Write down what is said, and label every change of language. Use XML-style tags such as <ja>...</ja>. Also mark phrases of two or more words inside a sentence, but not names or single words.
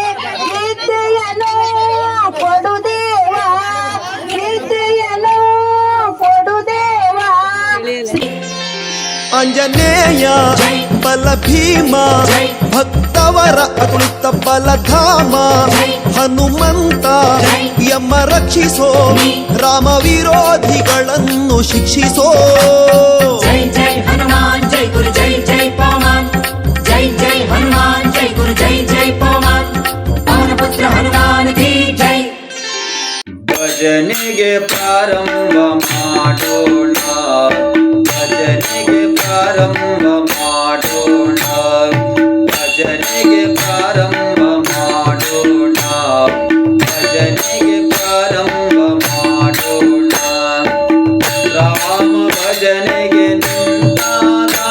<kn>ವಿದ್ಯೆಯನ್ನು ಕೊಡು ದೇವಾ, ವಿದ್ಯೆಯನ್ನು ಕೊಡು ದೇವಾ. ಅಂಜನೇಯ ಬಲ ಭೀಮ ಭಕ್ತ ಅವರ ಅತುಳಿತ ಬಲಧಾಮ ಹನುಮಂತ ಯಮ ರಕ್ಷಿಸೋ ರಾಮ ವಿರೋಧಿಗಳನ್ನು ಶಿಕ್ಷಿಸೋ</kn> <hi>जय जय हनुमान जय गुरु जय जय पवन जय जय हनुमान जय गुरु जय जय पवन पवन पुत्र हनुमान की जय</hi> <kn>ಭಜನೆಗೆ ಪ್ರಾರಂಭ ಮಾಡೋಣ ಭಜನೆಗೆ ಪ್ರಾರಂಭ ಮಾಡೋಣ ಭಜನೆಗೆ ಪ್ರಾರಂಭ ಮಾಡೋಣ ಭಜನೆಗೆ ಪ್ರಾರಂಭ ಮಾಡೋಣ ರಾಮ ಭಜನೆಗೆ ನಿಂತಾಗ</kn>